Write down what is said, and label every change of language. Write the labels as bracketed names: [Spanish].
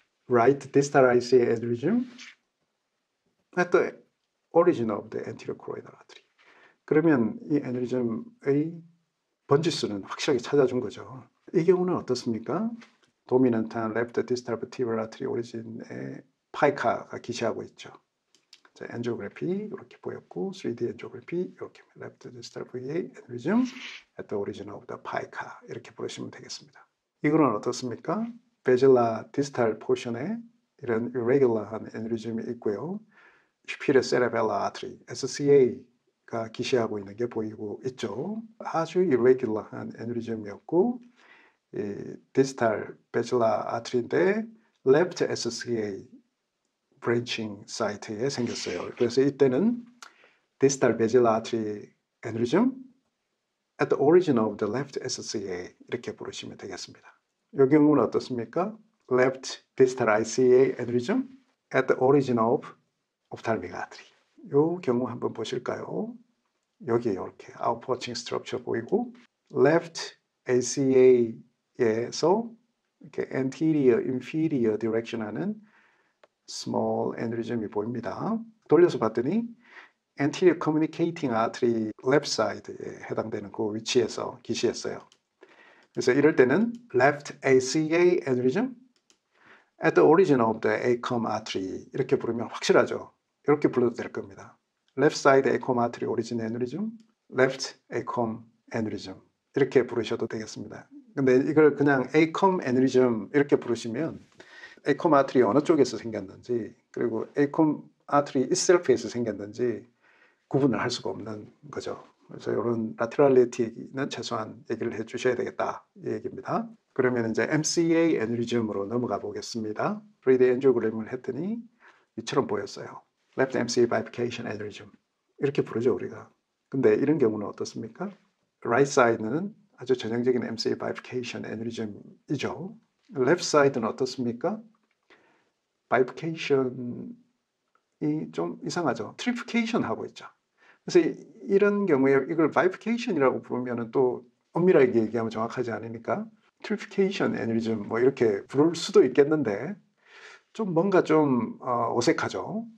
[English] Right distal ICA aneurysm at the origin of the anterior choroidal artery. [Korean] 그러면 이 애뉴리즘의 번지수는 확실하게 찾아준 거죠. 이 경우는 어떻습니까? [English] 도미넌트한 left distal vertebral artery origin에 [Korean] 파이카가 기시하고 있죠. 자, 엔지오그래피 이렇게 보였고 3D 엔지오그래피 이렇게 [English] left distal VA aneurysm at the origin of the pica [Korean] 이렇게 부르시면 되겠습니다. 이거는 어떻습니까? 베질라 디스탈 포션에 이런 irregular한 애뉴리즘이 있고요. superior cerebellar artery SCA가 기시하고 있는 게 보이고 있죠. 아주 irregular한 애뉴리즘이었고 디스탈 베질라 아트리인데 left SCA 브랜칭 사이트에 생겼어요. [English] 그래서 이때는 distal basilar artery aneurysm at the origin of the left SCA [Korean] 이렇게 부르시면 되겠습니다. 이 경우는 어떻습니까? [English] left distal ICA aneurysm at the origin of ophthalmic artery. [Korean] 이 경우 한번 보실까요? [English] 여기 이렇게 outpouching structure 보이고 left ACA에서 이렇게 anterior, inferior direction 하는 [Korean] small aneurysm이 보입니다. 돌려서 봤더니 anterior communicating artery left side에 해당되는 그 위치에서 기시했어요. [English] 그래서 이럴 때는 left ACA aneurysm at the origin of the ACOM artery [Korean] 이렇게 부르면 확실하죠. 이렇게 불러도 될 겁니다. [English] left side ACOM artery origin aneurysm, left ACOM aneurysm [Korean] 이렇게 부르셔도 되겠습니다. 근데 이걸 그냥 ACOM aneurysm 이렇게 부르시면 ACOM artery 어느 쪽에서 생겼는지 그리고 ACOM artery itself에서 생겼는지 구분을 할 수가 없는 거죠. 그래서 이런 라테랄리티는 최소한 얘기를 해 주셔야 되겠다 이 얘기입니다. 그러면 이제 MCA 애뉴리즘으로 넘어가 보겠습니다. 3D 엔지오그램을 했더니 이처럼 보였어요. [English] Left MCA bifurcation aneurysm [Korean] 이렇게 부르죠 우리가. 근데 이런 경우는 어떻습니까? [English] Right side는 아주 전형적인 MCA bifurcation aneurysm이죠. [Korean] Left side는 어떻습니까? bifurcation이 좀 이상하죠. trifurcation 하고 있죠. 그래서 이런 경우에 이걸 bifurcation이라고 부르면 또 엄밀하게 얘기하면 정확하지 않으니까 trifurcation aneurysm 뭐 이렇게 부를 수도 있겠는데 좀 뭔가 좀 어색하죠.